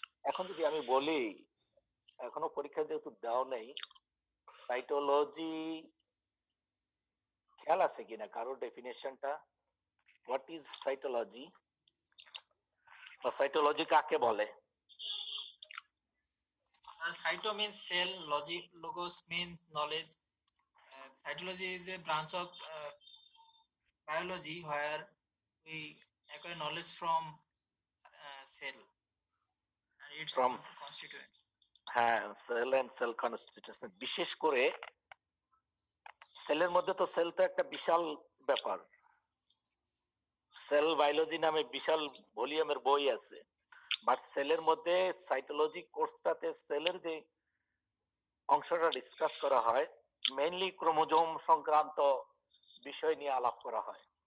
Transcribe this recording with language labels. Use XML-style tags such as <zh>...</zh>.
<bn>এখন যদি আমি বলি, এখনো পরীক্ষা যেহেতু দাও নেই, সাইটোলজি খেয়াল আছে কিনা কারো ডেফিনেশনটা?</bn> <en>what is cytology</en> <bn>বা সাইটোলজি কাকে বলে?</bn> <en>Cyto means cell, logos means knowledge. Cytology is a branch of biology where we acquire knowledge from cell and its From constituents.</en> <bn>হ্যাঁ, সেল এন্ড সেল কনস্টিটিউশন। বিশেষ করে সেলের মধ্যে তো সেল তো একটা বিশাল ব্যাপার। সেল বায়োলজি নামে বিশাল ভলিউমের বই আছে, বাট সেলের মধ্যে সাইটোলজি কোর্সটাতে সেলের যে অংশটা ডিসকাস করা হয় মেইনলি ক্রোমোজোম সংক্রান্ত বিষয় নিয়ে আলাপ করা হয়।</bn>